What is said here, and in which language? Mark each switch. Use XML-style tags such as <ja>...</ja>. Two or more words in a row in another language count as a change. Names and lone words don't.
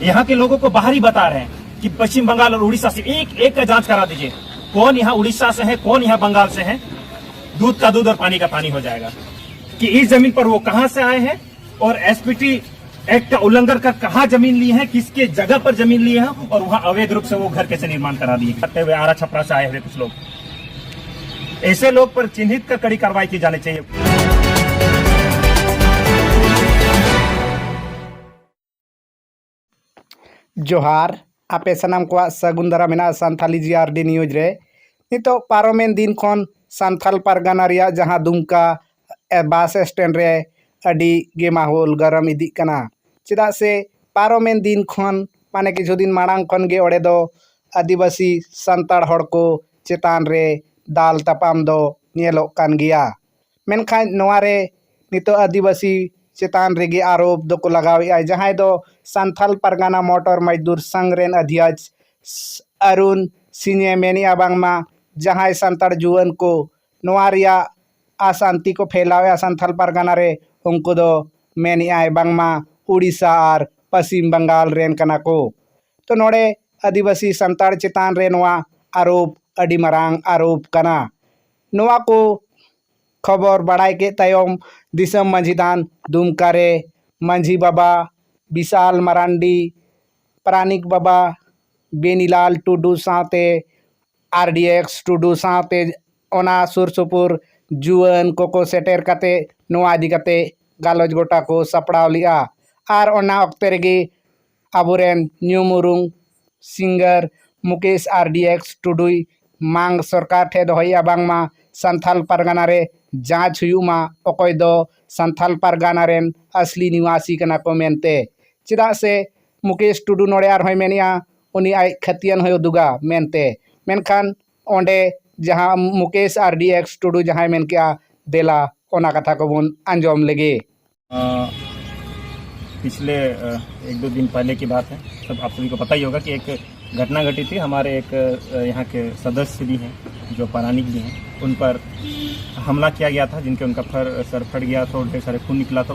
<hi>यहाँ के लोगों को बाहर ही बता रहे हैं कि पश्चिम बंगाल और उड़ीसा से एक का जांच करा दीजिए, कौन यहाँ उड़ीसा से है, कौन यहाँ बंगाल से है, दूध का दूध और पानी का पानी हो जाएगा कि इस जमीन पर वो कहां से आए हैं और एसपीटी एक्ट का उल्लंघन कर कहां जमीन ली है, किसके जगह पर जमीन ली है और वहां अवैध रूप से वो घर कैसे निर्माण करा दिए करते हुए आरा छपरा से आए हुए कुछ लोग। ऐसे लोग पर चिन्हित कर कड़ी कार्रवाई की जानी चाहिए।</hi> <sat>जोहार आपे सनाम को सगुन दारा मेना सानथाली जीआरडी न्यूज रे नितो पारोमेन दिन खन सानथाल पारगाना रिया जहां दुमका बस स्टैंड रे अडी गे माहौल गरम इदी कना चेदा से पारोमेन दिन खन माने किछु दिन माड़ांग खन गे ओडे दो आदिवासी संताड़ हड़ को चेतान रे दाल तापाम दो नेलोग कान गिया मेनखान नोआ रे नितो आदिवासी चेतान रेगे आरोप दो को लगावे जहां दो सान्थाल पारगाना मोटर मजदूर संघ रेन अध्यक्ष अरुण सिंह मेनिया बांगमा जहां सांताड़ जुआन को नोआ रिया अशांति को फैलावे सान्थाल पारगाना रे उनको दो मेनिया बांगमा उड़ीसा और पश्चिम बंगाल रेन कना को तो नोड़े आदिवासी सांताड़ चेतान रे नोआ आरोप अडी मारांग आरोप कना नोआ को खबर बड़ाई के तयम दिसम मंझीदान दुमका रे मंझी बाबा विशाल मरांडी प्राणिक बाबा बेनीलाल टुडू साथे आरडीएक्स टुडू साथे ओना सुर सुपुर जुआन को सेटेर काते नोआ इदी काते गालोज गोटा को सपड़ाव लिया और ओना अक्ते रेगे आबोरेन न्यूमुरुंग सिंगर मुकेश आरडीएक्स टुडुई मांग सरकार ठे दोहैया बांगमा सान्थाल पारगाना रे जांच हुयुमा अकोय दो सान्थाल पारगाना रेन असली निवासी कना को मेनते चेदा से मुकेश टुडू नोड़े आर होय मेनिया उनी आय खतियन होय दुगा मेनते मेनखान ओंडे जहां मुकेश आरडीएक्स टुडू जहां मेन किया देला ओना कथा को बुन अंजोम लेगे।</sat> <hi>पिछले एक दो दिन पहले की बात है, सब आप सभी को पता ही होगा कि एक घटना घटी थी। हमारे एक यहाँ के सदस्य भी हैं जो पौराणिक भी हैं, उन पर हमला किया गया था, जिनके उनका सर फट गया था और ढेर सारे खून निकला था।</hi>